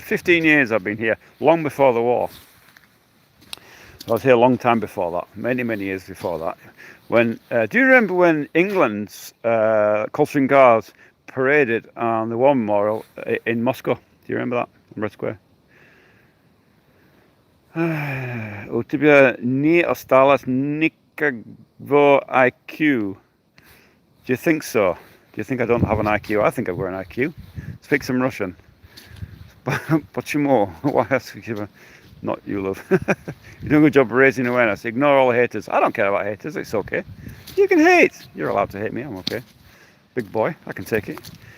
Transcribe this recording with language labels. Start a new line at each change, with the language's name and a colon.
English: 15 years I've been here, long before the war. I was here a long time before that, many years before that. When do you remember when England's Coldstream Guards paraded on the War Memorial in Moscow? Do you remember that on Red Square?
Russian: У тебя не осталось никакого IQ.
English: Do you think so? Do you think I don't have an IQ? I think I've got an IQ. Speak some Russian.
Russian: Почему?
English: Why ask you? Not you, love. You're doing a good job raising awareness. Ignore all haters. I don't care about haters. It's okay. You can hate. You're allowed to hate me. I'm okay. Big boy. I can take it.